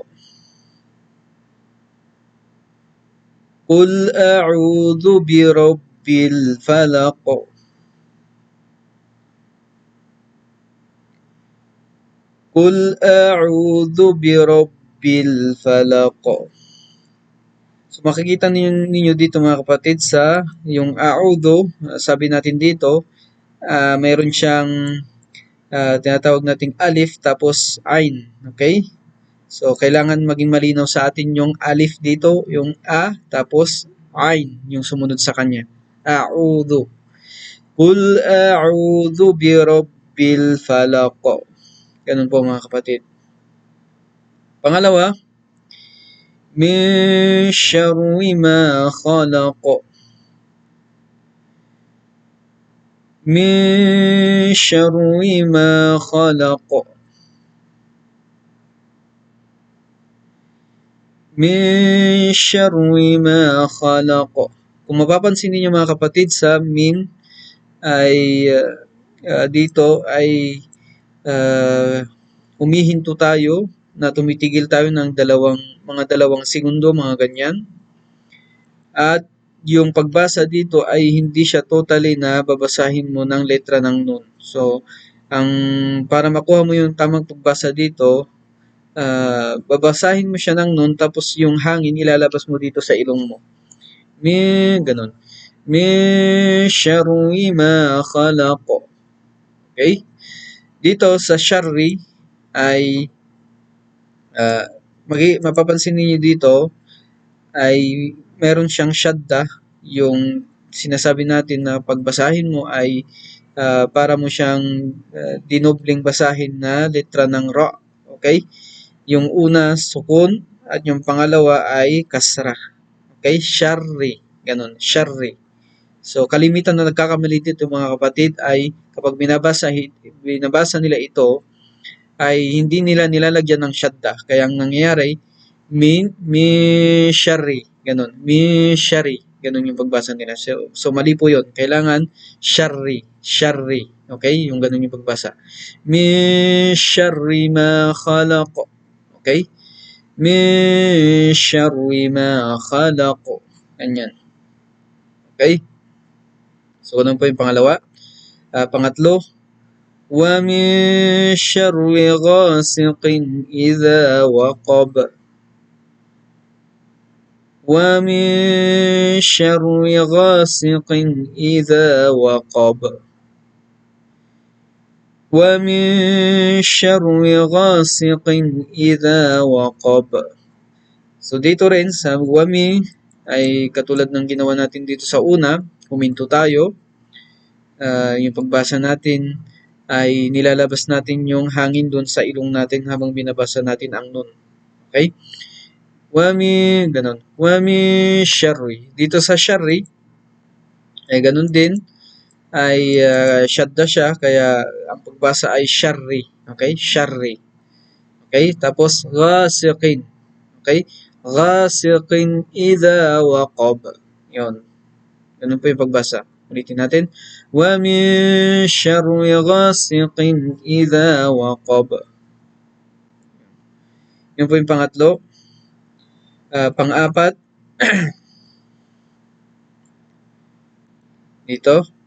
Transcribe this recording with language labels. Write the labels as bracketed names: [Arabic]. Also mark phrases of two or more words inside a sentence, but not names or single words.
[Arabic] قل أعوذ برب الفلق. قل أعوذ برب الفلق. [Filipino] So makikita ninyo dito mga kapatid sa yung a'udhu, sabi natin dito, mayroon siyang tinatawag nating alif tapos ain, okay? So kailangan maging malinaw sa atin yung alif dito, yung a tapos ain, yung sumunod sa kanya. [Arabic] أعوذ قل أعوذ برب الفلق. [Filipino] Ganun po mga kapatid. Pangalawa, [Arabic] من شر ما خلق. من شر ما خلق. من شر ما خلق. [Filipino] Kung mapapansin niyo mga kapatid sa min ay dito ay humihinto tayo na tumitigil tayo ng mga dalawang segundo mga ganyan. At yung pagbasa dito ay hindi siya totally na babasahin mo ng letra ng nun. So, para makuha mo yung tamang pagbasa dito, babasahin mo siya ng nun, tapos yung hangin ilalabas mo dito sa ilong mo. Ganun. [Arabic] من شر ما خلق. [Filipino] Okay? Dito sa syarri ay mapapansin niyo dito ay meron siyang shadda, yung sinasabi natin na pagbasahin mo ay para mo siyang dinobling basahin na letra ng ra. Okay? Yung una sukun at yung pangalawa ay kasra. Okay? Syarri. Ganun. Syarri. So kalimitan na nagkakamali dito mga kapatid ay kapag binabasa nila ito ay hindi nila nilalagyan ng shadda. Kaya ang nangyayari [Arabic] من شر. Ganun. من شر. [Filipino] Ganun yung pagbasa nila. So mali po yun. Kailangan syarri. Syarri. Okay? Yung ganun yung pagbasa. [Arabic] من شر ما خلق. Okay? من شر ما خلق. [Filipino] Ganyan. Okay? So ganun po yung pangalawa. Pangatlo, [Arabic] ومن شر غاسق إذا وقب. ومن شر غاسق إذا وقب. ومن شر غاسق إذا وقب. [Filipino] So dito rin sa [Arabic] ومن [Filipino] ay katulad ng ginawa natin dito sa una, huminto tayo. Yung pagbasa natin ay nilalabas natin yung hangin doon sa ilong natin habang binabasa natin ang nun. Okay? Ganun. [Arabic] ومن شر. [Filipino] Dito sa syarri, ay ganun din, ay shadda siya, kaya ang pagbasa ay syarri. Okay? Syarri. Okay? Tapos, ghasiqin. Okay? [Arabic] غاسق إذا وقب. [Filipino] Yun. Ganun po yung pagbasa. Ulitin natin. [Arabic] ومن شر غاسق إذا وقب. [Filipino] Yun po yung pangatlo. Pang-apat. Dito.